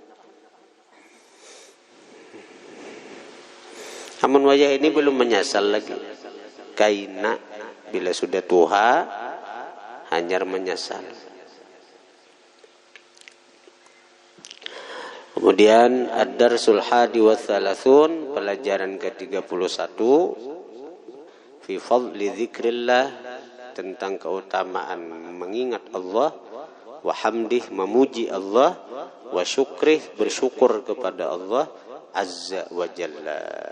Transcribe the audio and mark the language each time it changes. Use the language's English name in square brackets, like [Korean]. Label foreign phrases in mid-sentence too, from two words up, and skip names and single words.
[Banjar] Namun wajah ini belum menyasal lagi. Kaina bila sudah tuha hanyar menyasal. [Arabic] Kemudian الدرس الحادي والثلاثون, [Indonesian] pelajaran ke-31 [Arabic] في فضل ذكر الله, [Indonesian] tentang keutamaan mengingat Allah, [Arabic] وحمده, [Indonesian] memuji Allah, [Arabic] وشكره, [Indonesian] bersyukur kepada Allah [Arabic] عز وجل.